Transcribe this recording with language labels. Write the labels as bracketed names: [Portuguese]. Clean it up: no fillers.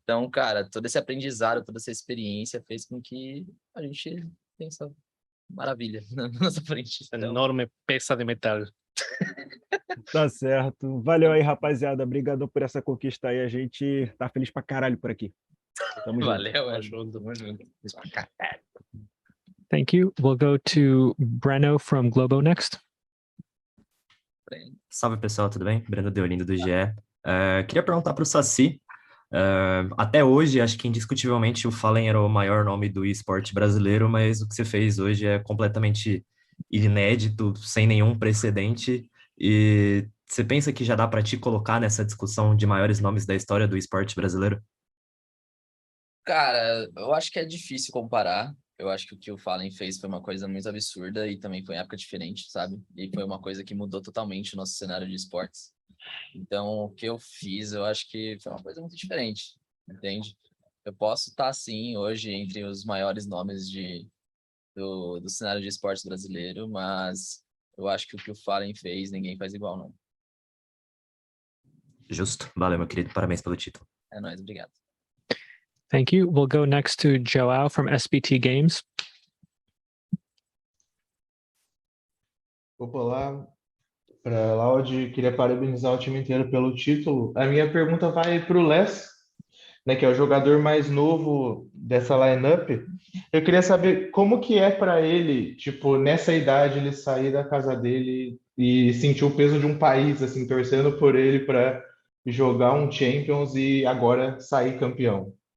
[Portuguese] Então, cara, todo esse aprendizado, toda essa experiência fez com que a gente tenha essa maravilha na nossa frente. Essa Então, enorme peça de metal. Tá certo. Valeu aí, rapaziada. Obrigado por essa conquista aí. A gente tá feliz pra caralho por aqui. Tamo junto. valeu, Tamo junto. Tamo junto. [English] Thank you. We'll go to Breno from Globo next. [Portuguese] Salve pessoal, tudo bem? Breno Deolindo do GE. Queria perguntar para o Saci. Até hoje, acho que indiscutivelmente o Fallen era o maior nome do esporte brasileiro, mas o que você fez hoje é completamente inédito, sem nenhum precedente. E você pensa que já dá para te colocar nessa discussão de maiores nomes da história do esporte brasileiro? Cara, eu acho que é difícil comparar. Eu acho que o que o Fallen fez foi uma coisa muito absurda e também foi em época diferente, sabe? E foi uma coisa que mudou totalmente o nosso cenário de esportes. Então, o que eu fiz, eu acho que foi uma coisa muito diferente, entende? Eu posso estar, sim, hoje entre os maiores nomes do cenário de esportes brasileiro, mas eu acho que o que o Fallen fez, ninguém faz igual, não. Justo. Valeu, meu querido. Parabéns pelo título. É nóis, obrigado. [English] Thank you. We'll go next to Joao from SBT Games. [Portuguese] Opa, lá para Laude, queria parabenizar o time inteiro pelo título. A minha pergunta vai para o Les, né, que é o jogador mais novo dessa lineup. Eu queria saber como que é para ele, tipo, nessa idade, ele sair da casa dele e sentir o peso de um país, assim, torcendo por ele para jogar um Champions e agora sair campeão.